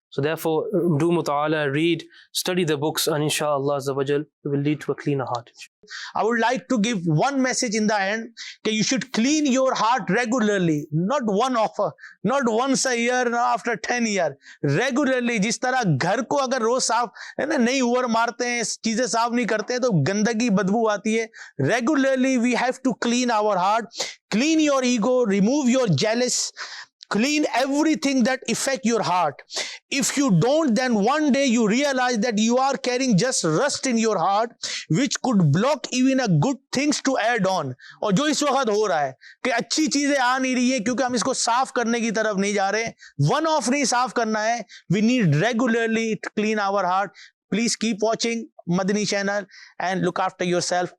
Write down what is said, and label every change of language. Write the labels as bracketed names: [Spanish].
[English] So therefore, do muta'ala, read, study the books, and inshallah azza wa jal, it will lead to a cleaner heart. I would like to give one message in the end, that you should clean your heart regularly, not not once a year, not after 10 years, regularly. [Urdu] جس طرح گھر کو اگر روز صاف ہے نا, نہیں over مارتے ہیں, چیزیں صاف نہیں کرتے ہیں تو گندگی بدبو آتی ہے. [English] Regularly we have to clean our heart, clean your ego, remove your jealous, clean everything that affect your heart. If you don't, then one day you realize that you are carrying just rust in your heart, which could block even a good things to add on. [Urdu] اور جو اس وقت ہو رہا ہے کہ اچھی چیزیں آ نہیں رہی ہے کیونکہ ہم اس کو صاف کرنے کی طرف نہیں جا رہے. ون آف نہیں صاف کرنا ہے. [English] We need regularly to clean our heart. Please keep watching Madani channel and look after yourself.